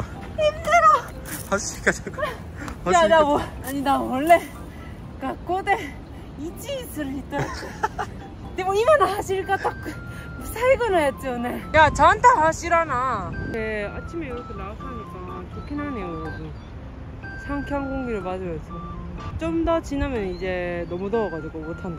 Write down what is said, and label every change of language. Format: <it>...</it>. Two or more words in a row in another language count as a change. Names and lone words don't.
<ja>走り方が。いやでも원래学校で1位する人。でも今の走り方最後のやつよね。</ja> <ko>야 저한테 하시라나. 네 아침에 이렇게 나가니까 좋긴 하네요 여러분. 상쾌한 공기를 맞으면서. 좀 더 지나면 이제 너무 더워가지고 못한다.</ko>